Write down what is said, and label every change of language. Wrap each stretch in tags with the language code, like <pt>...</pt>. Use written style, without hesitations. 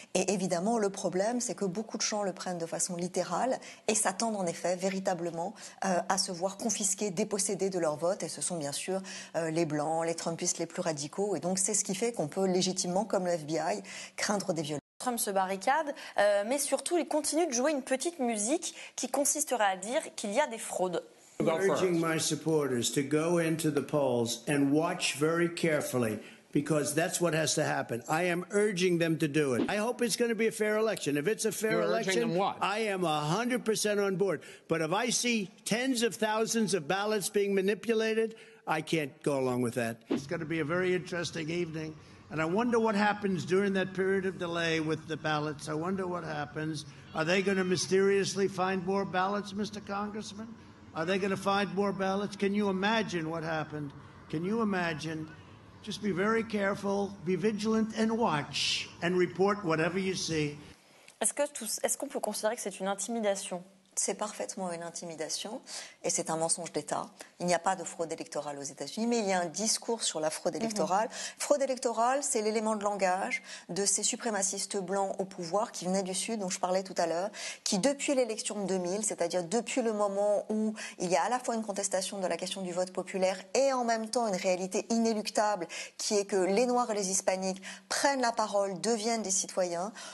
<fr>Et évidemment, le problème, c'est que beaucoup de gens le prennent de façon littérale et s'attendent en effet véritablement à se voir confisquer, déposséder de leur vote. Et ce sont bien sûr les Blancs, les Trumpistes les plus radicaux. Et donc, c'est ce qui fait qu'on peut légitimement, comme le FBI, craindre des violences. Trump se barricade, mais surtout, il continue de jouer une petite musique qui consisterait à dire qu'il y a des fraudes.</fr> <en>I'm urging my supporters to go into the polls and watch very carefully, because that's what has to happen. I am urging them to do it. I hope it's going to be a fair election. If it's a fair election, I am 100% on board. But if I see tens of thousands of ballots being manipulated, I can't go along with that. It's going to be a very interesting evening. And I wonder what happens during that period of delay with the ballots. I wonder what happens. Are they going to mysteriously find more ballots, Mr. Congressman? Are they going to find more ballots? Can you imagine what happened? Can you imagine? Just be very careful, be vigilant, and watch, and report whatever you see.</en> <fr>Est-ce qu'on peut considérer que c'est une intimidation ? C'est parfaitement une intimidation et c'est un mensonge d'État. Il n'y a pas de fraude électorale aux États-Unis, mais il y a un discours sur la fraude électorale. Fraude électorale, c'est l'élément de langage de ces suprémacistes blancs au pouvoir qui venaient du Sud, dont je parlais tout à l'heure, qui depuis l'élection de 2000, c'est-à-dire depuis le moment où il y a à la fois une contestation de la question du vote populaire et en même temps une réalité inéluctable qui est que les Noirs et les Hispaniques prennent la parole, deviennent des citoyens,</fr>